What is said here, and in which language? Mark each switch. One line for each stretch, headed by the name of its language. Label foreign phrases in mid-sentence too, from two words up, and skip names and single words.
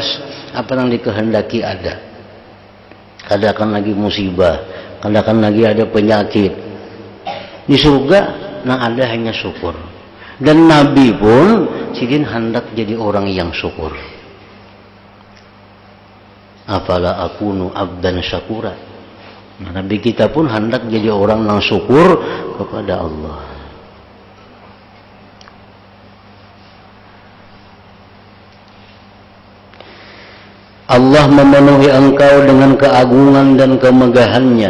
Indonesian: Apa yang dikehendaki ada. Kadakan lagi musibah, kadakan lagi ada penyakit. Di surga yang ada hanya syukur. Dan Nabi pun sidin hendak jadi orang yang syukur.
Arabic: Afala akunu abdan syakura.
Indonesian: Nah, Nabi kita pun hendak jadi orang yang syukur kepada Allah. Allah memenuhi engkau dengan keagungan dan kemegahannya.